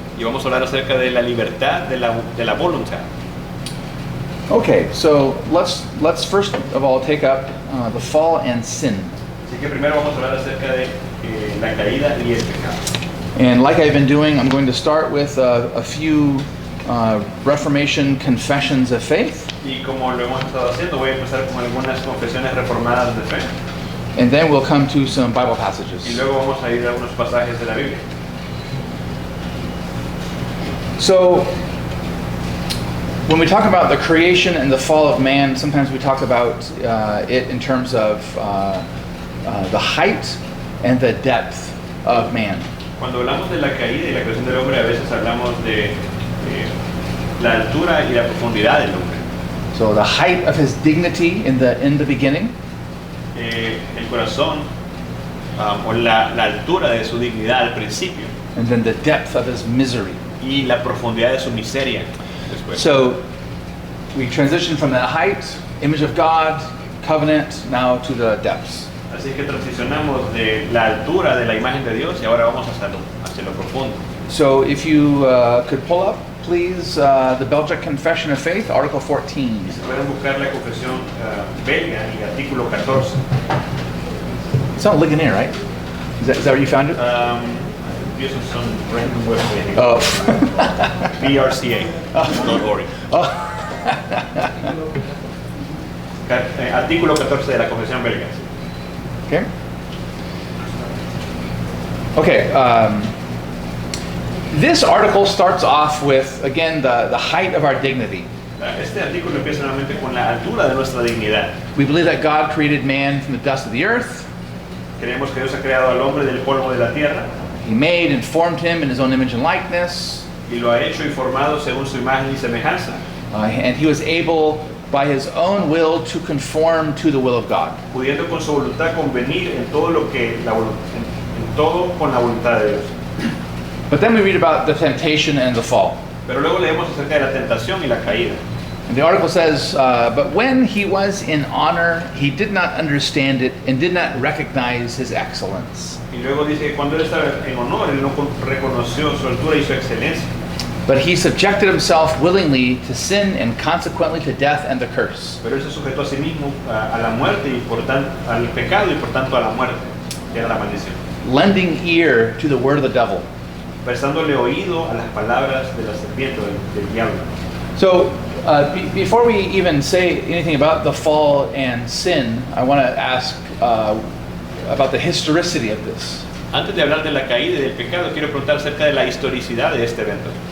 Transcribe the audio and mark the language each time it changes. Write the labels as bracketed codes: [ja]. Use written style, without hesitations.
[es] Y vamos a hablar acerca de la libertad de la voluntad. [en] Okay, so let's first of all take up the fall and sin. [es] Así que primero vamos a hablar acerca de la caída y el pecado. [en] And like I've been doing, I'm going to start with a few Reformation confessions of faith, [es] Y como lo hemos estado haciendo, voy a empezar con algunas confesiones reformadas de fe. [en] and then we'll come to some Bible [es] Y [en] passages. [es] luego vamos a ir a algunos pasajes de la Biblia. [en] So, when we talk about the creation and the fall of man, sometimes we talk about it in terms of the height and the depth of man. [es] Cuando hablamos de la caída y la creación del hombre, a veces hablamos de la altura y la profundidad del hombre. [en] So, the height of his dignity in the beginning, [es] El corazón o la altura de su dignidad al principio [en] and then the depth of his misery. [es] y la profundidad de su miseria después. [en] So, we transition from that height, image of God, covenant, now to the depths. [es] Así que transicionamos de la altura de la imagen de Dios y ahora vamos hacia lo profundo. [en] So, if you could pull up, please, the Belgic Confession of Faith, Article 14. [es] Y si pueden buscar la confesión belga y artículo 14. [en] It's not Ligonier, right? Is that where you found it? [es] Empiezo son [en] random website. Oh. brca.org. Oh. [es] Artículo 14 de la confesión belga. [en] Okay. Okay. This article starts off with, again, the height of our dignity. [es] Este artículo empieza nuevamente con la altura de nuestra dignidad. [en] We believe that God created man from the dust of the earth. [es] Creemos que Dios ha creado al hombre del polvo de la tierra [en] He made and formed him in his own image and likeness. [es] y lo ha hecho y formado según su imagen y semejanza. [en] And he was able, by his own will, to conform to the will of God. [es] Pudiendo con su voluntad convenir en todo en todo con la voluntad de Dios. [en] But then we read about the temptation and the fall. [es] Pero luego leemos acerca de la tentación y la caída. [en] And the article says, but when he was in honor, he did not understand it and did not recognize his excellence. [es] Y luego dice que cuando él estaba en honor, él no reconoció su altura y su excelencia. [en] But he subjected himself willingly to sin and consequently to death and the curse. [es] Pero él se sujetó a sí mismo a la muerte y por tanto al pecado y por tanto a la muerte, que era la maldición. [en] Lending ear to the word of the devil. [es] Prestándole oído a las palabras de la serpiente, del diablo. [en] So, before we even say anything about the fall and sin, I want to ask about the historicity of this. [es] Antes de hablar de la caída y del pecado, quiero preguntar acerca de la historicidad de este evento.